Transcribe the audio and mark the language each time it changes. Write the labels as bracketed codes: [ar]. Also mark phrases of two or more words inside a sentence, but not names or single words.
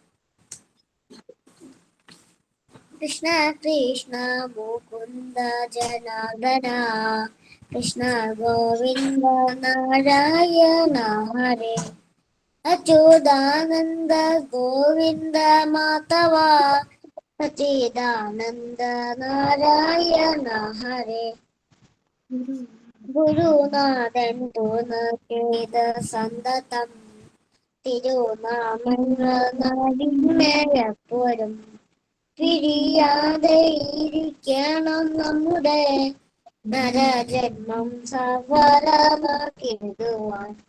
[sa] कृष्ण कृष्ण मुकुन्द जनार्दन कृष्ण गोविन्द नारायण हरे अच्युतानन्द गोविन्द माधव सच्चिदानन्द नारायण हरे [ml] ഗുരുനാഥൻ തോന്നേത സന്തതം തിരുനാമങ്ങളെപ്പോഴും പിരിയാതെ ഇരിക്കണം നമ്മുടെ നരജന്മം സഫലമാക്കിടുവാൻ